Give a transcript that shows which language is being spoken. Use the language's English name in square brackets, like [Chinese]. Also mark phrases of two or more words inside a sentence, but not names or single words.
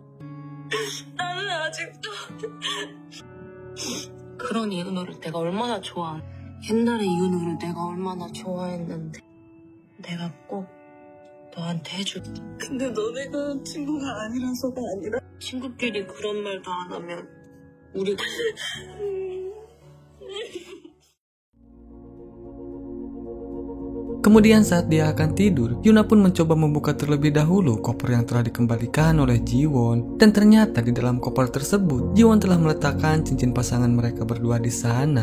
[Korean] 나는 아직도 그런 이은호를 내가 얼마나 좋아하는. 옛날에 이은호를 내가 얼마나 좋아했는데 내가 꼭 너한테 해줄게. 근데 너네가 친구가 아니라서가 아니라 친구끼리 그런 말도 안 하면 우리가 [Indonesian] Kemudian saat dia akan tidur, Yuna pun mencoba membuka terlebih dahulu koper yang telah dikembalikan oleh Ji-won. Dan ternyata di dalam koper tersebut, Ji-won telah meletakkan cincin pasangan mereka berdua di sana.